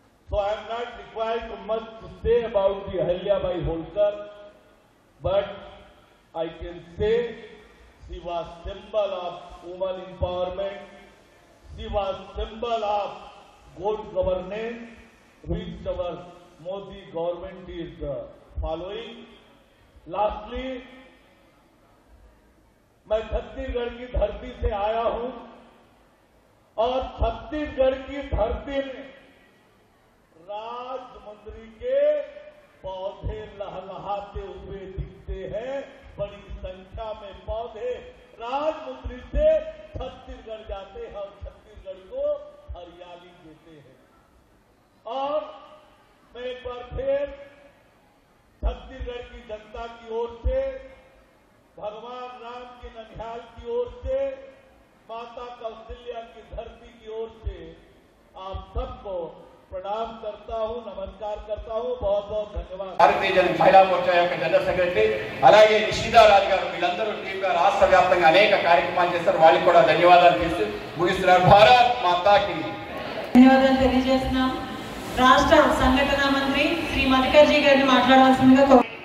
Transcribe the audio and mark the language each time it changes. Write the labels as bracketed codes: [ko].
[en] So I am not required to much to say about the Ahilyabai Holkar, but I can say she was symbol of woman empowerment, she was symbol of good governance, which our Modi government is following. [hi] Lastly, मैं छत्तीसगढ़ की धरती से आया हूं और छत्तीसगढ़ की धरती में राजमुंदरी के पौधे लहलहाते हुए दिखते हैं। बड़ी संख्या में पौधे राजमुंदरी से छत्तीसगढ़ जाते हैं और छत्तीसगढ़ को हरियाली देते हैं। और मैं एक बार फिर छत्तीसगढ़ की जनता की ओर से, भगवान राम की ननिहाल की ओर से, माता कौशल्या की धरती की ओर से आप सबको प्रणाम करता हूं, नमस्कार करता हूं। बहुत बहुत धन्यवाद। [te] భారతీయ మహిళా మోర్చా యొక్క జనరల్ సెక్రటరీ అలాగే నిషిదా రాజ్ గారు వీళ్ళందరూ టీంగా రాష్ట్ర వ్యాప్తంగా అనేక కార్యక్రమాలు చేస్తారు. వాళ్ళకి కూడా ధన్యవాదాలు చేస్తూ ముగిస్తున్నారు. [hi] భారత్ మాతాకి [te] ధన్యవాదాలు తెలియజేస్తున్నాం. రాష్ట్ర సంఘటన మంత్రి శ్రీ మల్లికార్జీ గారిని మాట్లాడవలసిందిగా